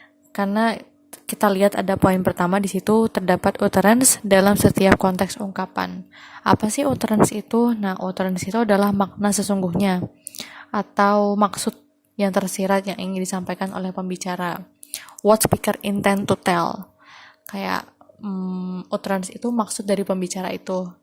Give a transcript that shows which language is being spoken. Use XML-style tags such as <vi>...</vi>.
<id>Karena kita lihat ada poin pertama di situ, terdapat utterance dalam setiap konteks ungkapan. Apa sih utterance itu? Nah, utterance itu adalah makna sesungguhnya atau maksud yang tersirat yang ingin disampaikan oleh pembicara.</id> <en>What speaker intend to tell.</en> <id>Kayak utterance itu maksud dari pembicara itu.</id>